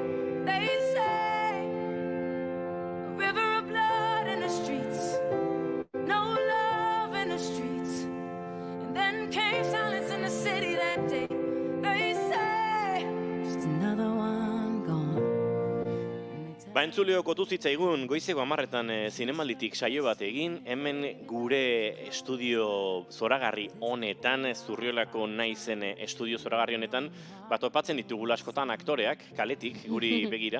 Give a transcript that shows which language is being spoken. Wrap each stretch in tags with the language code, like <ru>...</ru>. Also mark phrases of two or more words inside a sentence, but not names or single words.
<en>They say a river of blood in the streets. No love in the streets. And then came silence in the city that day. They say just another one gone.</en> <eu>Entzuleo kotu zitzaigun goizeko 10:00 zinemalditik saio bat egin, hemen gure estudio zoragarri honetan, Zurriolako Naizen estudio zoragarri honetan, topatzen ditugula askotan aktoreak, kaletik, guri begira.</eu>